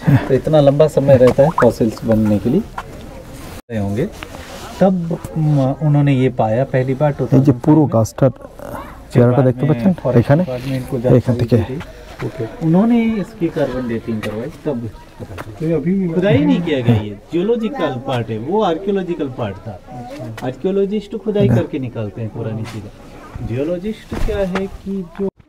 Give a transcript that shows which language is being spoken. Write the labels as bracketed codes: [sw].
[hi] तो इतना लंबा समय रहता है फॉसिल्स बनने के लिए होंगे। तब उन्होंने ये पाया पहली बार [bn] এই যে পুরো গাছটার চেহারাটা দেখতে পাচ্ছেন এখানে, এখান থেকে [hi] उन्होंने इसकी कार्बन डेटिंग करवाई। तब अभी खुदाई नहीं किया गया, ये जियोलॉजिकल पार्ट है, वो आर्कियोलॉजिकल पार्ट था। आर्कियोलॉजिस्ट खुदाई करके निकालते हैं पुरानी चीजें। जियोलॉजिस्ट क्या है कि जो